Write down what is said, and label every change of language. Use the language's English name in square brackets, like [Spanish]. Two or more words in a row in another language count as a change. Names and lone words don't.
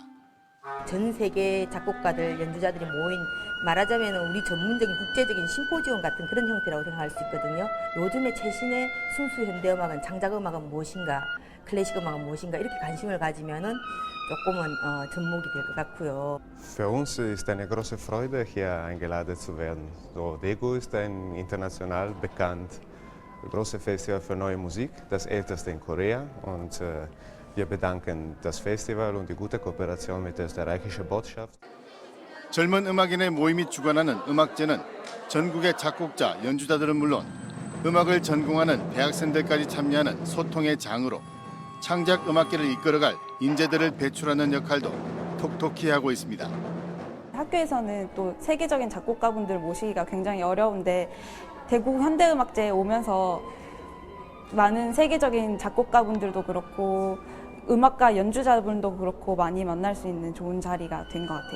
[Korean] 전 세계 작곡가들, 연주자들이 모인 말하자면 우리 전문적인 국제적인 심포지움 같은 그런 형태라고 생각할 수 있거든요. 요즘의 최신의 순수 현대음악은 장작음악은 무엇인가, 클래식 음악은 무엇인가 이렇게 관심을 가지면은 조금은 접목이 될 것 같고요. [German] Für uns ist eine große Freude, hier eingeladen zu werden. So, Daegu ist ein international bekannt großes Festival für neue Musik, das älteste in Korea. Und wir bedanken das Festival und die gute Kooperation mit der österreichischen Botschaft. [Korean] 젊은 음악인의 모임이 주관하는 음악제는 전국의 작곡자, 연주자들은 물론 음악을 전공하는 대학생들까지 참여하는 소통의 장으로 창작 음악계를 이끌어갈 인재들을 배출하는 역할도 톡톡히 하고 있습니다. 학교에서는 또 세계적인 작곡가분들 모시기가 굉장히 어려운데 대구 현대음악제에 오면서 많은 세계적인 작곡가분들도 그렇고 음악가 연주자분도 그렇고 많이 만날 수 있는 좋은 자리가 된 것 같아요.